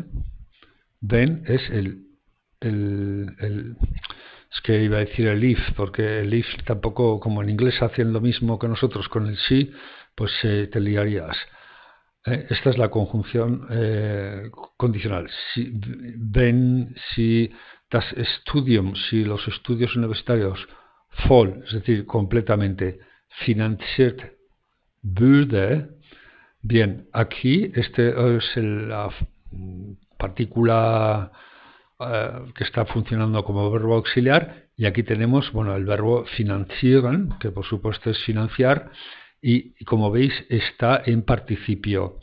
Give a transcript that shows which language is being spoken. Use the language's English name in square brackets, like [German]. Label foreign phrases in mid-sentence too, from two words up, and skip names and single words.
[Spanish] Then es es que iba a decir el if, porque el if tampoco, como en inglés hacen lo mismo que nosotros con el sí, pues te liarías. Esta es la conjunción condicional. [German] Si das Studium, [Spanish] si los estudios universitarios voll, es decir, completamente, [German] finanziert würde, [Spanish] bien, aquí este es la partícula que está funcionando como verbo auxiliar, y aquí tenemos, bueno, el verbo finanzieren, que por supuesto es financiar, y como veis está en participio.